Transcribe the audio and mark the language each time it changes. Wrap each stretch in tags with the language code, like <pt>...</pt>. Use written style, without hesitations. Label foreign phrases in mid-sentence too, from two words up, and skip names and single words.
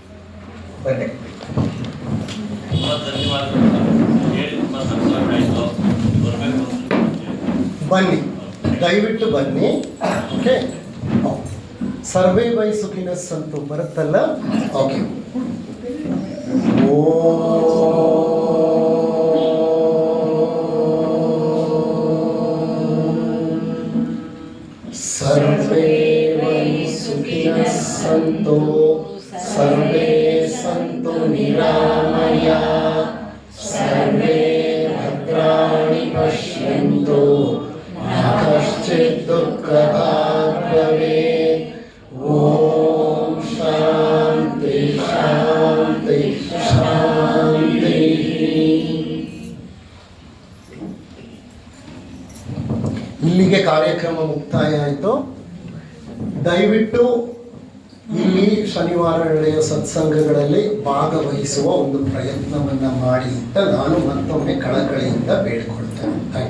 <kn>ಬನ್ನಿ, ದಯವಿಟ್ಟು ಬನ್ನಿ. ಓಕೆ,</kn> <sa>ಸರ್ವೇ ಬೈ ಸುಖಿನಸ್</sa> <kn>ಅಂತೂ ಬರುತ್ತಲ್ಲ. ಓಕೆ,</kn> <sa>ಸರ್ವೇ ವೈ ಸುಖಿನಃ ಸಂತು ಸರ್ವೇ ಸಂತು ನಿರಾಮಯಾಃ ಸರ್ವೇ ಭದ್ರಾಣಿ ಪಶ್ಯಂತು ನ ಕಶ್ಚಿತ್ ದುಃಖಭಾಗ್ ಭವೇತ್. ಓಂ ಶಾಂತಿ ಶಾಂತಿ ಶಾಂತಿ.</sa> <kn>ಇಲ್ಲಿಗೆ ಕಾರ್ಯಕ್ರಮ ಮುಕ್ತಾಯ ಆಯಿತು. ದಯವಿಟ್ಟು ಇಲ್ಲಿ ಶನಿವಾರ ನಡೆಯುವ ಸತ್ಸಂಗಗಳಲ್ಲಿ ಭಾಗವಹಿಸುವ ಒಂದು ಪ್ರಯತ್ನವನ್ನು ಮಾಡಿ ಅಂತ ನಾನು ಮತ್ತೊಮ್ಮೆ ಕಳಕಳಿಯಿಂದ ಬೇಡಿಕೊಳ್ತೇನೆ.</kn>